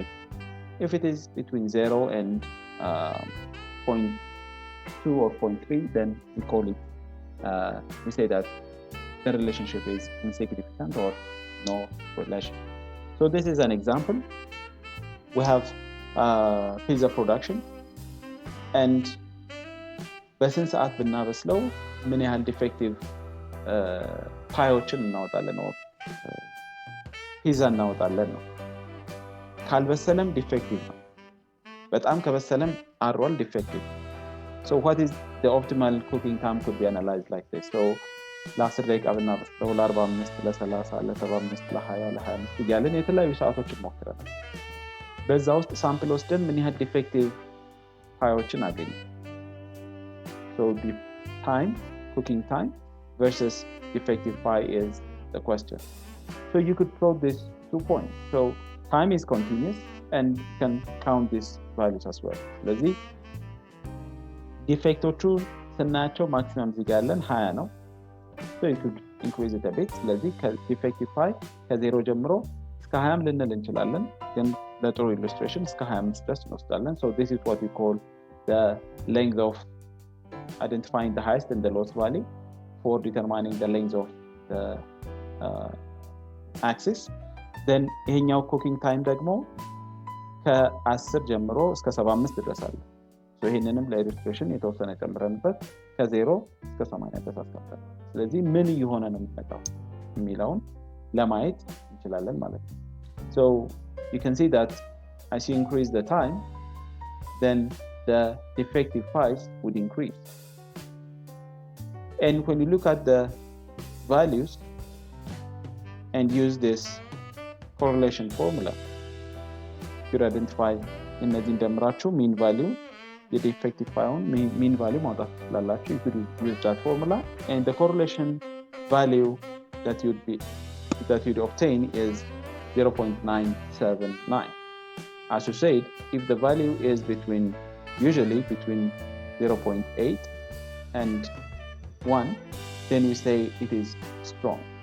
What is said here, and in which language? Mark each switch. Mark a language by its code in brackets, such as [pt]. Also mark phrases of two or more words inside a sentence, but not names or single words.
[en] If it is between 0 and 0.2 or 0.3 then we call it we say that the relationship is insignificant or no relation. So this is an example. We have pizza production and [am] በስንት ሰዓት ብናበስለው ምን ያህል ዲፌክቲቭ ፓዮችን እናወጣለን ነው ፒዛ እናወጣለን ነው። ካልበሰለም ዲፌክቲቭ ነው፣ በጣም ከበሰለም አሯል ዲፌክቲቭ። [en] So what is the optimal cooking time could be analyzed like this. [am] So ለ10 ደቂቃ ብናበስለው ለ45 ለ30 ለ75 ለ20 ለ25 እያለን የተለያዩ ሰዓቶችን ሞክረናል። በዛ ውስጥ ሳምፕል ወስደን ምን ያህል ዲፌክቲቭ ፓዮችን አገኘ። [en] So the time, cooking time versus defective pie is the question. So you could plot these 2 points. So time is continuous and you can count these values as well. [am] ስለዚህ ዲፌክቶቹ ስናያቸው ማክሲመም እዚህ ጋር ያለን 20 ነው። [en] So you could increase it a bit. [am] ስለዚህ ከዲፌክቲቭ ፓይ ከ0 ጀምሮ እስከ 20 ልንል እንችላለን፣ ግን ለጥሩ ኢሉስትሬሽን እስከ 25 ድረስ እንወስዳለን። [en] So this is what we call the length of identifying the highest and the lowest value for determining the length of the axis. [am] Then ይሄኛው [en] cooking time [am] ደግሞ ከ10 ጀምሮ እስከ 75 ድረስ አለ። So ይሄንንም ለኢሉስትሬሽን የተወሰነ ጨምረንበት ከ0 እስከ 80 ድረስ አስቀምጠናል። ስለዚህ ምን እየሆነ ነው የሚመጣው የሚለውን ለማየት እንችላለን ማለት ነው። [en] So you can see that as you increase the time, then the defective pies would increase. And when you look at the values and use this correlation formula, you identify [am] እነዚህን ደምራችሁ [en] mean value, the defective pie mean value [am] ማውጣት ትችላላችሁ. [en] You could use that formula, and the correlation value that you'd obtain is 0.979. As you said, if the value is usually between 0.8 and 1, then we say it is strong.